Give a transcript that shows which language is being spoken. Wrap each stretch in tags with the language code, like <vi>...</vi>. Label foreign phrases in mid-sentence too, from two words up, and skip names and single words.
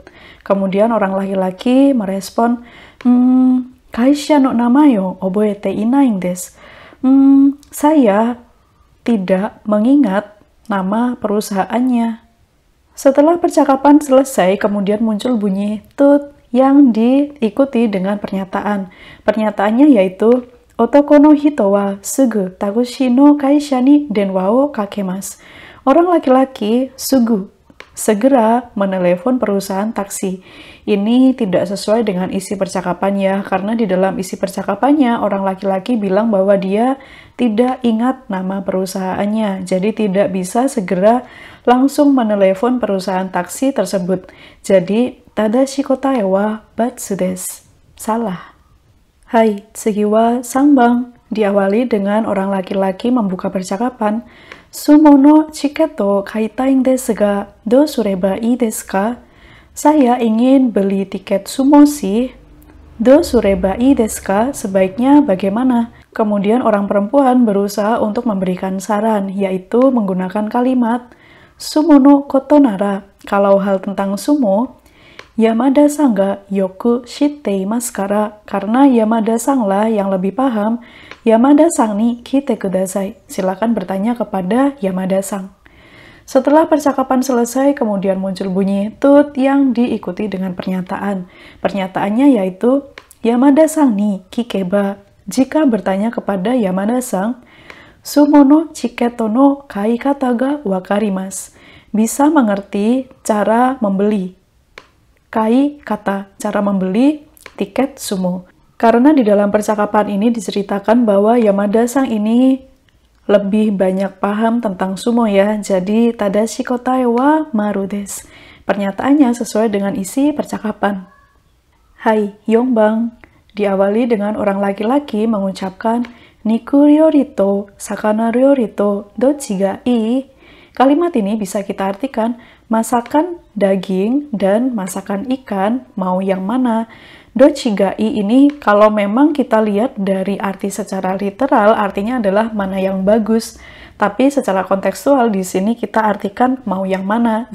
<id>Kemudian orang laki-laki merespon,</id> <ja>会社の名前を覚えていないです.</ja> <id>Saya tidak mengingat nama perusahaannya. Setelah percakapan selesai, kemudian muncul bunyi tut yang diikuti dengan pernyataan. Pernyataannya yaitu,</id> <ja>男の人はすぐタクシーの会社に電話をかけます.</ja> <id>Orang laki-laki sugu, segera menelepon perusahaan taksi. Ini tidak sesuai dengan isi percakapannya, karena di dalam isi percakapannya orang laki-laki bilang bahwa dia tidak ingat nama perusahaannya, jadi tidak bisa segera langsung menelepon perusahaan taksi tersebut. Jadi,</id> <ja>正しい答えはバツです.</ja> <id>Salah.</id> <ja>はい、次は3番.</ja> <id>Diawali dengan orang laki-laki membuka percakapan.</id> <ja>相撲のチケット買いたいんですが、どうすればいいですか?</ja> <id>Saya ingin beli tiket sumo sih.</id> <ja>どうすればいいですか?</ja> <id>Sebaiknya bagaimana? Kemudian orang perempuan berusaha untuk memberikan saran, yaitu menggunakan kalimat</id> <ja>相撲のことなら.</ja> <id>Kalau hal tentang sumo,</id> <ja>山田さんがよく知っていますから,</ja> <id>karena Yamada-san lah yang lebih paham.</id> <ja>山田さんに聞いてください.</ja> <id>Silakan bertanya kepada Yamada-san. Setelah percakapan selesai, kemudian muncul bunyi tut yang diikuti dengan pernyataan. Pernyataannya yaitu</id> <ja>山田さんに聞けば.</ja> <id>Jika bertanya kepada Yamada-san,</id> <ja>相撲のチケットの買い方が分かります.</ja> <id>Bisa mengerti cara membeli.</id> <ja>買い方</ja> <id>cara membeli tiket sumo. Karena di dalam percakapan ini diceritakan bahwa Yamada-san ini lebih banyak paham tentang sumo ya.</id> <ja>Jadi 正しい答えはマルです.</ja> <id>Pernyataannya sesuai dengan isi percakapan. Hai, Yongbang. Diawali dengan orang laki-laki mengucapkan</id> <ja>肉料理と魚料理とどっちがいい?</ja> <id>Kalimat ini bisa kita artikan masakan daging dan masakan ikan, mau yang mana?</id> <ja>どっちがいい</ja> <id>ini kalau memang kita lihat dari arti secara literal, artinya adalah mana yang bagus. Tapi secara kontekstual di sini kita artikan mau yang mana.</id>